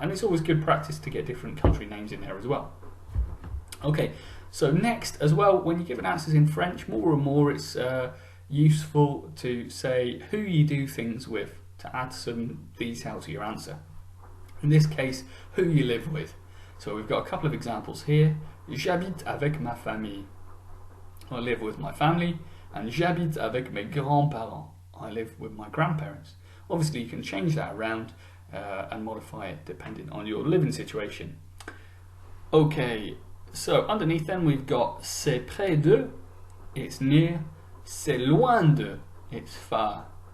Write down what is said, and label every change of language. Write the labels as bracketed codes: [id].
[en] And it's always good practice to get different country names in there as well. Okay, so next as well, when you're given answers in French, more and more it's useful to say who you do things with to add some detail to your answer. In this case, who you live with. So we've got a couple of examples here. [fr] J'habite avec ma famille. [en] I live with my family. [fr] And j'habite avec mes grands-parents. [en] I live with my grandparents. Obviously you can change that around and modify it depending on your living situation. Okay, so underneath then we've got [fr] c'est près de, [en] it's near, [fr] c'est loin de, [en] it's far.